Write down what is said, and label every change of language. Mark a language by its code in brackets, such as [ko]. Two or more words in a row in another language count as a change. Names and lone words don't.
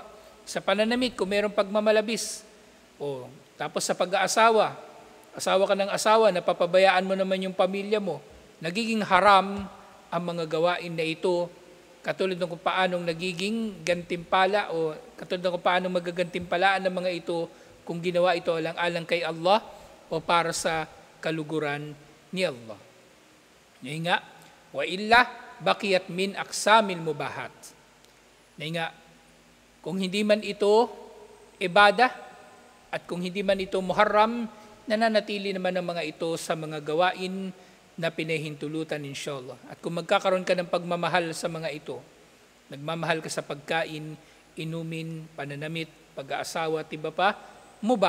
[tl] Sa pananamit, kung mayroong pagmamalabis o tapos sa pag-aasawa, asawa ka ng asawa, napapabayaan mo naman yung pamilya mo, nagiging haram ang mga gawain na ito, katulad ng kung paanong nagiging gantimpala o katulad ng kung paanong magagantimpalaan ng mga ito kung ginawa ito alang-alang kay Allah o para sa kaluguran ni Allah. Ngayon nga, [ar] وإلا بقيت من أقسام المباحات. [tl] Ngayon nga, kung hindi man ito ibadah at kung hindi man ito muharram, nananatili naman ang mga ito sa mga gawain na pinahintulutan inshallah. At kung magkakaroon ka ng pagmamahal sa mga ito, nagmamahal ka sa pagkain, inumin, pananamit, pag-aasawa at iba pa, mubah.